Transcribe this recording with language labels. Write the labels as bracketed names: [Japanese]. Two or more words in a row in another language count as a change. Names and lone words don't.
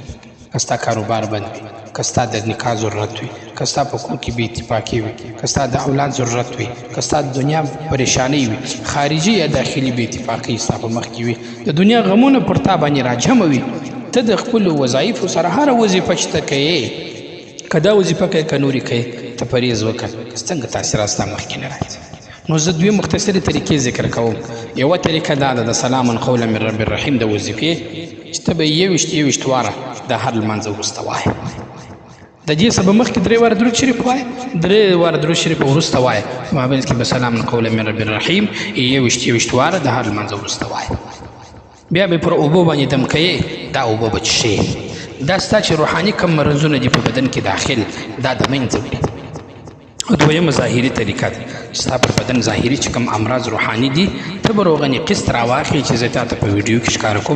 [Pashto] که ستا کاروبار بند وي، که ستا د نکاح ضرورت وي، که ستا په کور کې بې اتفاقي وي، که ستا د اولاد ضرورت وي، که ستا د دنیا پریشانۍ وي، خارجي یا داخلي بې اتفاقي ستا په مخ کې وي، د دنیا غمونه پر تا باندې راجمع وي، ته د خپلو وظایفو سره هره وظیفه چې ته کوې، که دا وظیفه کوې که نورې کوې، ته پرهیز وکړه، څنګه تاثیرات ستا مخکې نه راځي. نو زه دوی مختصرې طریقې ذکر کوم. یوه طریقه دا ده د [Arabic] سلام قولا من رب الرحیم [Pashto] د وظیفې، چې ته به یویشت واره د هر لمانځه وروسته وایې. د دې څه به مخکې 3 واره درود شریف وایې، 3 واره درود شریف وروسته وایې، په مابین کې به [Arabic] سلام قولا من رب الرحیم [Pashto] یویشت واره د هر لمانځه وروسته وایې. بیا به پر اوبو باندې دم کوې، دا اوبه به څښې. دا ستا چې روحاني کم مرضونه دي په بدن کې داخل، دا د منځه وړي. دویمه ظاهري طریقه ده، ستا پر بدن ظاهري چې کوم امراض روحاني دي، ته به روغني قسط راواخلې چې زه تاته په ویډیو کې ښکاره کوم.